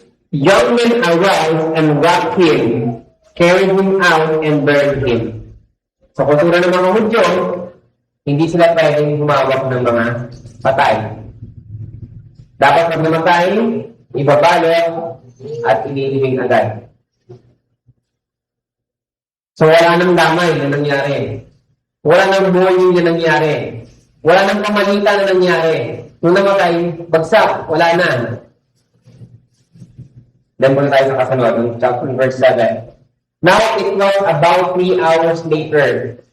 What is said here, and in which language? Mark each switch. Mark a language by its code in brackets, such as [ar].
[en] Young men aroused and wrapped him, carried him out and buried him. [tl] Sa kultura ng mga Hudyo, hindi sila pwedeng humawak ng mga patay. Dapat pag namatay, ibabalot at inilibing agad. So wala nang damay na nangyari. Wala nang bullying na nangyari. Wala nang pamalitan na nangyari. Nung namatay, bagsak, wala na. Then muna tayo sa kasunod, ng chapter verse 7. [en] Now it was about 3 hours later.